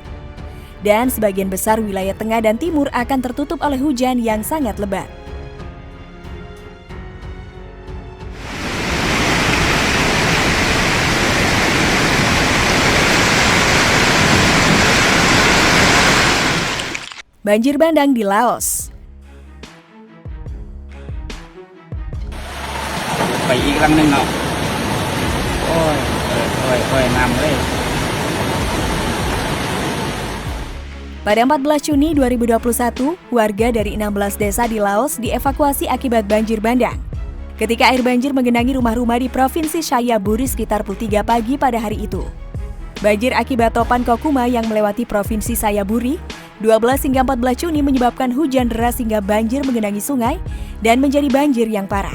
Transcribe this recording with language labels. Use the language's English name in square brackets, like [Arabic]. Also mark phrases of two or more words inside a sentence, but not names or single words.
[Indonesian] Dan sebagian besar wilayah tengah dan timur akan tertutup oleh hujan yang sangat lebat. Banjir bandang di Laos. [Thai] ไปอีกลำหนึ่งเนาะโอ้ยน้ำเลย [Indonesian] Pada 14 Juni 2021, warga dari 16 desa di Laos dievakuasi akibat banjir bandang. Ketika air banjir menggenangi rumah-rumah di Provinsi Chayaburi sekitar pukul 3 pagi pada hari itu. Banjir akibat topan Kokuma yang melewati Provinsi Chayaburi 12 hingga 14 Juni menyebabkan hujan deras hingga banjir menggenangi sungai dan menjadi banjir yang parah.